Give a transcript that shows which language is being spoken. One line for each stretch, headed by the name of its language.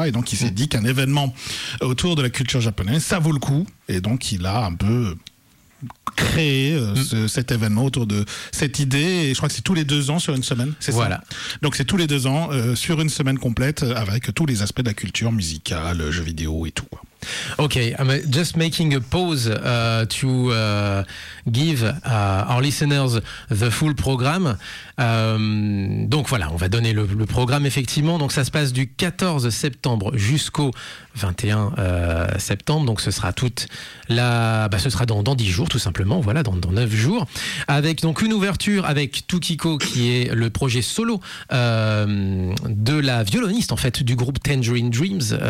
French: Et donc, il s'est dit qu'un événement autour de la culture japonaise, ça vaut le coup. Et donc, il a un peu... créer cet événement autour de cette idée et je crois que c'est tous les deux ans sur une semaine, c'est voilà. Ça donc c'est tous les deux ans sur une semaine complète avec tous les aspects de la culture musicale, jeux vidéo et tout.
English: Ok, I'm just making a pause to give our listeners the full program.
French: Donc voilà, on va donner le programme effectivement. Donc ça se passe du 14 septembre jusqu'au 21 septembre. Donc ce sera toute la, bah, ce sera dans 10 jours tout simplement. Voilà, dans 9 jours. Avec donc une ouverture avec Tukiko qui est le projet solo de la violoniste en fait du groupe Tangerine Dreams.